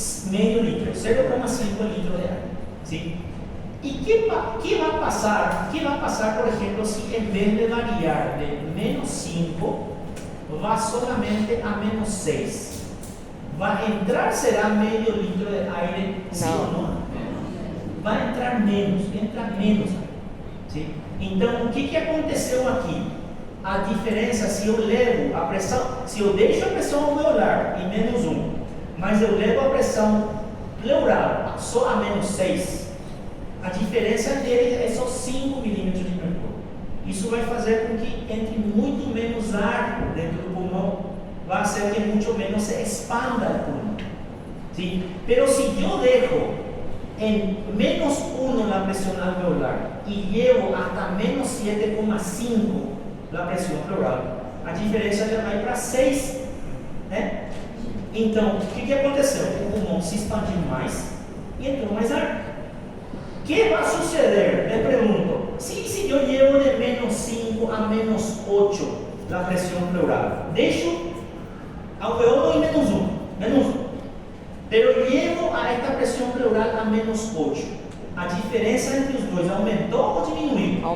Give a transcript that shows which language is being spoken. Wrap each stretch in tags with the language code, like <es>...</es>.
<es>Medio litro, 0,5 litros de aire. ¿Sí? ¿Y qué va a pasar? ¿Qué va a pasar, por ejemplo, si en vez de variar de menos 5, va solamente a menos 6? ¿Va a entrar, será medio litro de aire? ¿Sí o no? Va a entrar menos, entra menos aire. ¿Sí?</es> <pt>Então, o que aconteceu aqui? A diferença, se eu levo a pressão, se eu deixo a pressão alveolar em menos 1, mas eu levo a pressão pleural só a menos 6, a diferença dele é só 5 milímetros de mercúrio. Isso vai fazer com que entre muito menos ar dentro do pulmão, vai fazer que muito menos se expanda o pulmão.</pt> <es>¿Sí? Pero si yo dejo en menos 1 la presión alveolar y llevo hasta menos 7,5 la presión pleural,</es> <pt>a diferença já vai para 6. Né? Então, o que aconteceu? O pulmão se expandiu mais e entrou mais ar. O que vai suceder?</pt> <es>Le pregunto, si yo llevo de menos 5 a menos 8 la presión pleural, dejo alveolo en menos 1, pero llevo a esta presión pleural a menos 8.</es> <pt>A diferença entre os dois aumentou ou diminuiu?</pt>